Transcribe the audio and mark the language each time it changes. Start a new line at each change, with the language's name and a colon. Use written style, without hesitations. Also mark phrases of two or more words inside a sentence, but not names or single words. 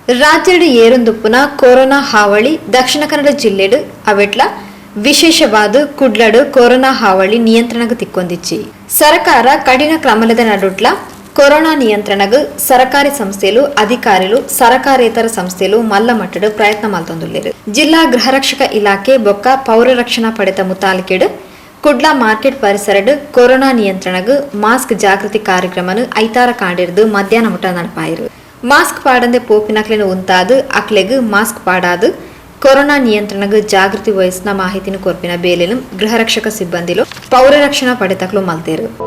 Tulu: ರಾಜ್ಯದ ಏರೊಂದುಪ್ಪುನ ಕೊರೋನಾ ಹಾವಳಿ ದಕ್ಷಿಣ ಕನ್ನಡ ಜಿಲ್ಲೆಡು ಅವೆಟ್ಲ ವಿಶೇಷವಾದ ಕುಡ್ಲಡು ಕೊರೋನಾ ಹಾವಳಿ ನಿಯಂತ್ರಣಕ್ಕೆ ತಿಕ್ಕೊಂದಿಚ್ಚಿ ಸರ್ಕಾರ ಕಠಿಣ ಕ್ರಮದ ನಡುಟ್ಲ ಕೊರೋನಾ ನಿಯಂತ್ರಣಕ್ಕೆ ಸರ್ಕಾರಿ ಸಂಸ್ಥೆಲು ಅಧಿಕಾರಿಗಳು ಸರ್ಕಾರೇತರ ಸಂಸ್ಥೆಲು ಮಲ್ಲ ಮಟ್ಟದ ಪ್ರಯತ್ನ ಮಲ್ತೊಂದುಲ್ಲೆರು. ಜಿಲ್ಲಾ ಗೃಹರಕ್ಷಕ ಇಲಾಖೆ ಬೊಕ್ಕ ಪೌರ ರಕ್ಷಣಾ ಪಡೆದ ಮುತಾಲಿಕೆಡು ಕುಡ್ಲ ಮಾರ್ಕೆಟ್ ಪರಿಸರಡು ಕೊರೋನಾ ನಿಯಂತ್ರಣಕ್ಕೆ ಮಾಸ್ಕ್ ಜಾಗೃತಿ ಕಾರ್ಯಕ್ರಮನು ಐತಾರ ಕಾಂಡಿರ್ದು ಮಧ್ಯಾಹ್ನ ಮುಟ ನಡಪಾಯಿರು. ಮಾಸ್ಕ್ ಪಾಡಂದೆ ಪೋಪಿನಕ್ಲೆನ ಉಂತಾದು ಅಕ್ಲೆಗ್ ಮಾಸ್ಕ್ ಪಾಡಾದು ಕೊರೋನಾ ನಿಯಂತ್ರಣಕ್ಕೆ ಜಾಗೃತಿ ವಹಿಸಿನ ಮಾಹಿತಿನ ಕೊರ್ಪಿನ ಬೇಲೆನು ಗೃಹರಕ್ಷಕ ಸಿಬ್ಬಂದಿಲು ಪೌರ ರಕ್ಷಣಾ ಪಡೆತಕ್ಲು ಮಲ್ತೇರು.